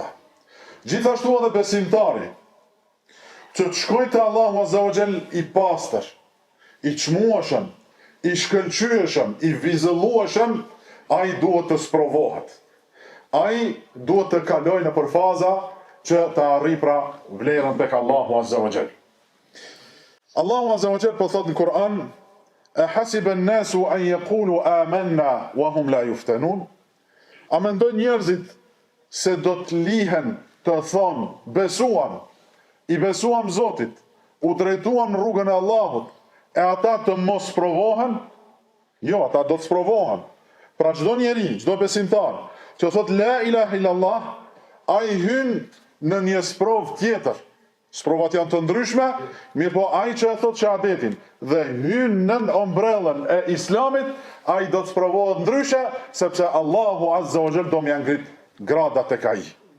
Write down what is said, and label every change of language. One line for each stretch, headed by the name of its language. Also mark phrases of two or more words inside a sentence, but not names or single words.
Albanian: Gjithashtu edhe besimtari, që të shkojë te Allahu
Arabic: عز وجل
Albanian: i pastër, i çmueshëm, i shkëlqyeshëm, i vizëllueshëm, ai duhet të sprovohet. Ai duhet të kalojë në përfaza që të arrijë pra vlerën tek Allahu
Arabic: عز وجل.
Albanian: Allahu
Arabic: عز وجل
Albanian: po thot në Kur'an:
Arabic: "أحسب الناس أن يقولوا آمنا وهم لا يفتنون?"
Albanian: A mendojnë njerëzit se do të lihen të thonë besuam, i besuam Zotit, u drejtuam në rrugën e Allahut, e ata të mos provohen? Jo, ata do të provohen. Pra çdo njeri, çdo besimtar që thot
Arabic: لا إله إلا الله,
Albanian: ai hyn në një sprov tjetër. Sprovat janë të ndryshme, mirë po ai që e thot shahadetin dhe hyn nën ombrellën e Islamit, ai do të provohet ndryshe, sepse Allahu
Arabic: عز وجل
Albanian: do më ngrit gradat tek ai.